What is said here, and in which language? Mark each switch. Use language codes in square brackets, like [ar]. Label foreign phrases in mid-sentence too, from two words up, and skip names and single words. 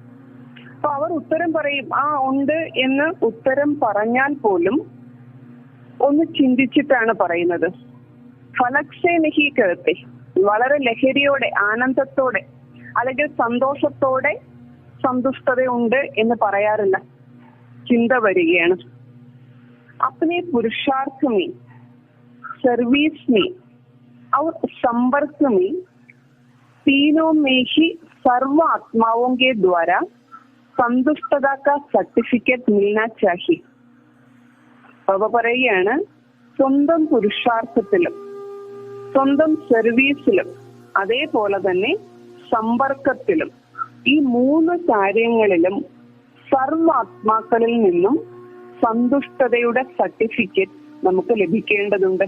[ml] അപ്പൊ അവർ ഉത്തരം പറയും, ഉണ്ട് എന്ന് ഉത്തരം പറഞ്ഞാൽ പോലും ഒന്ന് ചിന്തിച്ചിട്ടാണ് പറയുന്നത്. [hi] फ़लक से नहीं कहते, [ml] വളരെ ലഹരിയോടെ, ആനന്ദത്തോടെ അല്ലെങ്കിൽ സന്തോഷത്തോടെ സന്തുഷ്ടതയുണ്ട് എന്ന് പറയാറില്ല. ചിന്ത വരികയാണ്. [hi] अपने पुरुषार्थ में, सर्विस में और संपर्क में, तीनों में ही सर्व आत्माओं के द्वारा संतुष्टता का सर्टिफिकेट मिलना चाहिए. [ml] അവ പറയുകയാണ്, സ്വന്തം പുരുഷാർത്ഥത്തിലും സ്വന്തം സർവീസിലും അതേപോലെ തന്നെ സമ്പർക്കത്തിലും ഈ 3 കാര്യങ്ങളിലും സർവാത്മാക്കളിൽ നിന്നും സന്തുഷ്ടതയുടെ സർട്ടിഫിക്കറ്റ് നമുക്ക് ലഭിക്കേണ്ടതുണ്ട്.